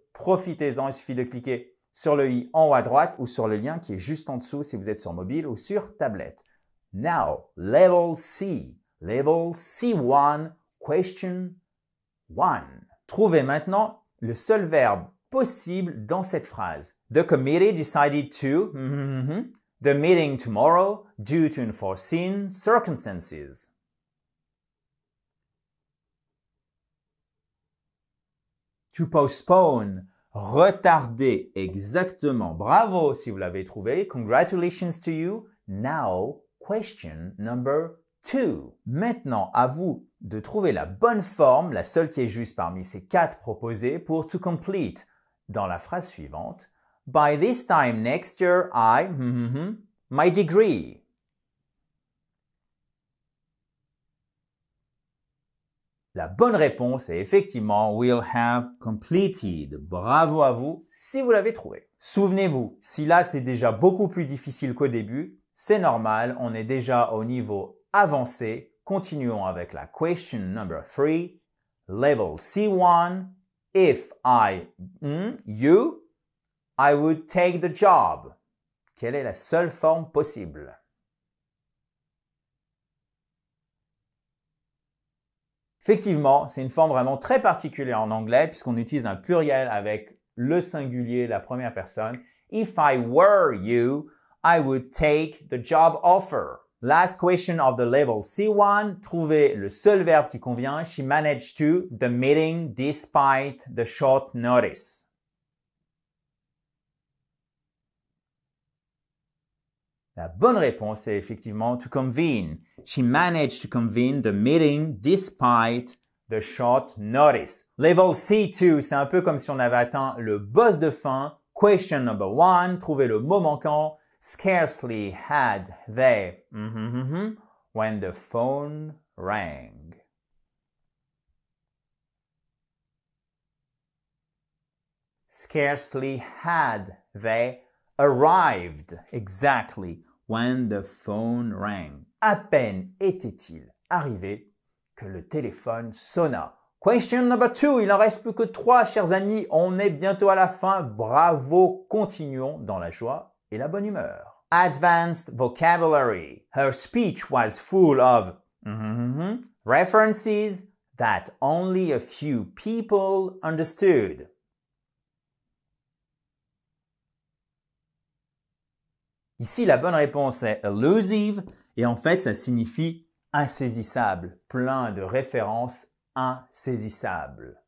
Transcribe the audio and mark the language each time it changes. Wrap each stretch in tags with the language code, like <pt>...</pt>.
<fr>Profitez-en, il suffit de cliquer sur le i en haut à droite ou sur le lien qui est juste en dessous si vous êtes sur mobile ou sur tablette.</fr> <en>Now, level C, level C1, question 1.</en> <fr>Trouvez maintenant le seul verbe possible dans cette phrase.</fr> <en>The committee decided to the meeting tomorrow due to unforeseen circumstances. To postpone,</en> <fr>retarder, exactement. Bravo si vous l'avez trouvé.</fr> <en>Congratulations to you. Now, question number 2.</en> <fr>Maintenant, à vous de trouver la bonne forme, la seule qui est juste parmi ces 4 proposées pour to complete. Dans la phrase suivante,</fr> <en>by this time next year, my degree.</en> <fr>La bonne réponse est effectivement will have completed. Bravo à vous si vous l'avez trouvé. Souvenez-vous, si là c'est déjà beaucoup plus difficile qu'au début, c'est normal, on est déjà au niveau avancé. Continuons avec la question</fr> <en>number 3. Level C1. If you, I would take the job.</en> <fr>Quelle est la seule forme possible? Effectivement, c'est une forme vraiment très particulière en anglais puisqu'on utilise un pluriel avec le singulier, la première personne.</fr> <en>If I were you, I would take the job offer. Last question of the level C1.</en> <fr>Trouvez le seul verbe qui convient.</fr> <en>She managed to the meeting despite the short notice.</en> <fr>La bonne réponse est effectivement to convene.</fr> <en>She managed to convene the meeting despite the short notice. Level C2,</en> <fr>c'est un peu comme si on avait atteint le boss de fin.</fr> <en>Question number 1,</en> <fr>trouvez le mot manquant.</fr> <en>Scarcely had they when the phone rang. Scarcely had they arrived exactly when the phone rang.</en> <fr>À peine était-il arrivé que le téléphone sonna.</fr> <en>Question number 2.</en> <fr>Il en reste plus que 3, chers amis. On est bientôt à la fin. Bravo. Continuons dans la joie et la bonne humeur.</fr> <en>Advanced vocabulary. Her speech was full of references that only a few people understood.</en> <fr>Ici, la bonne réponse est elusive et en fait, ça signifie insaisissable, plein de références insaisissables.</fr>